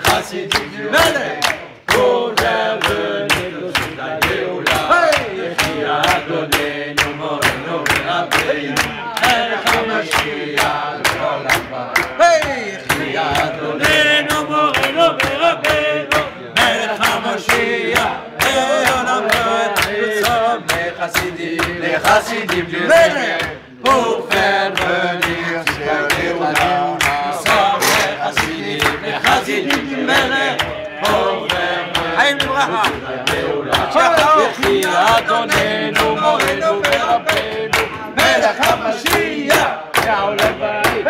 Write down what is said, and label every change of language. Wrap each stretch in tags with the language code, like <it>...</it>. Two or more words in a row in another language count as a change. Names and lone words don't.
<fr>chassidim du Melech, pour faire venir le sud à Géoula.</fr> <he>יחי אדוננו מורנו רבנו מלך המשיח לעולם ועד. יחי אדוננו מורנו רבנו מלך המשיח לעולם ועד.</he> <fr>Nous sommes les chassidim du Melech, pour faire venir jusqu'à Géoula. Nous sommes les chassidim du Melech, pour faire venir jusqu'à Géoula.</fr> <he>יחי אדוננו מורנו רבנו מלך המשיח לעולם ועד.</he>